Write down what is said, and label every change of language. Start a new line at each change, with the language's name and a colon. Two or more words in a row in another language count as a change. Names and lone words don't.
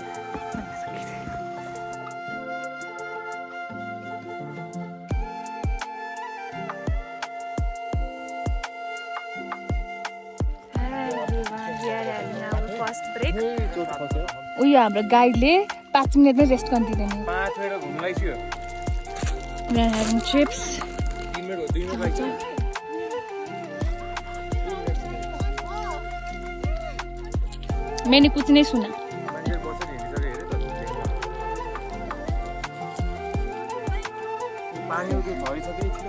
English: first break
Nepali: उयो हाम्रो गाइडले 5 मिनटमै रेस्ट गर्न दिँदैन 5 मिनेट घुम्दै छु
English: We are having chips.
Nepali: 3 मिनेट हो 2 मिनेट लाग्छ
Hindi: मैंने कुछ नहीं सुना
Nepali: मान्छे बसेर हिँडिसके हेरे त पानी उठ्यो झरिसक्यो